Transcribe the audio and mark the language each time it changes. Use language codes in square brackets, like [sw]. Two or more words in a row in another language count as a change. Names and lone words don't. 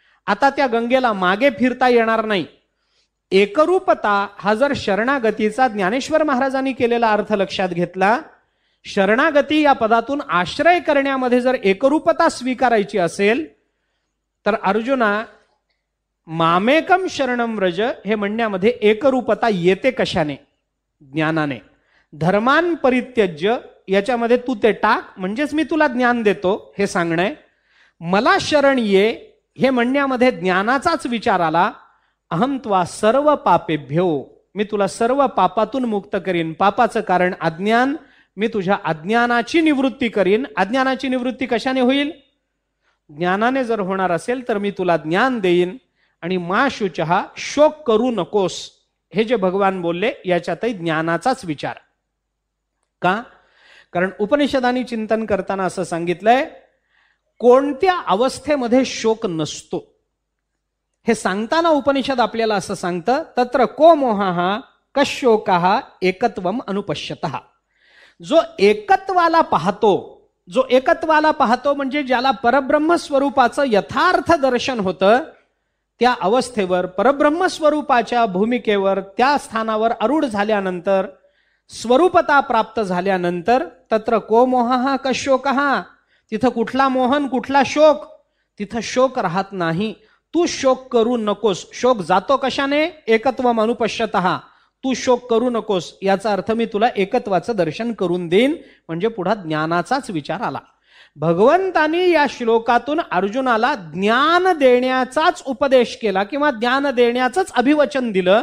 [mr] आता त्या गंगेला मागे फिरता येणार नाही. एकरूपता हा जर शरणागतीचा ज्ञानेश्वर महाराजांनी केलेला अर्थ लक्षात घेतला, शरणागती या पदातून आश्रय करण्यामध्ये जर एकरूपता स्वीकारायची असेल तर अर्जुना [sa] मामेकम शरणम व्रज [mr] हे म्हणण्यामध्ये एकरूपता येते कशाने? ज्ञानाने. [sa] धर्मान परित्यज्य [mr] याच्यामध्ये तू ते टाक, म्हणजेच मी तुला ज्ञान देतो हे सांगणं. मला शरण ये हे म्हणण्यामध्ये ज्ञानाचाच विचार आला. [sa] अहं त्वा सर्व पापेभ्यो, [mr] मी तुला सर्व पापातून मुक्त करीन. पापाचं कारण अज्ञान, मी तुझ्या अज्ञानाची निवृत्ती करीन. अज्ञानाची निवृत्ती कशाने होईल? ज्ञानाने जर होणार असेल तर मी तुला ज्ञान देईन. आणि [sa] मा शुचहा, [mr] शोक करू नकोस, हे जे भगवान बोलले याच्यातही ज्ञानाचाच विचार. का? कारण उपनिषदांनी चिंतन करताना असं सांगितलंय, कोणत्या अवस्थेमध्ये शोक नसतो हे सांगताना उपनिषद आपल्याला असं सांगतं, [sa] तत्र को मोहा कशोका एकत्वम अनुपश्यतः. [mr] जो एकत्वाला पाहतो म्हणजे ज्याला परब्रह्म स्वरूपाचं यथार्थ दर्शन होतं, त्या अवस्थेवर परब्रह्म स्वरूपाच्या भूमिकेवर त्या स्थानावर आरूढ झाल्यानंतर, स्वरूपता प्राप्त झाल्यानंतर, [sa] तत्र को मोहा कशोका, [mr] तिथं कुठला मोहन कुठला शोक, तिथं शोक राहत नाही. तू शोक करू नकोस. शोक जातो कशाने? [sa] एकत्वम अनुपश्यतः. [mr] तू शोक करू नकोस याचा अर्थ मी तुला एकत्वाचं दर्शन करून देईन. म्हणजे पुढे ज्ञानाचाच विचार आला. भगवंतांनी या श्लोकातून अर्जुनाला ज्ञान देण्याचाच उपदेश केला किंवा ज्ञान देण्याचंच अभिवचन दिलं.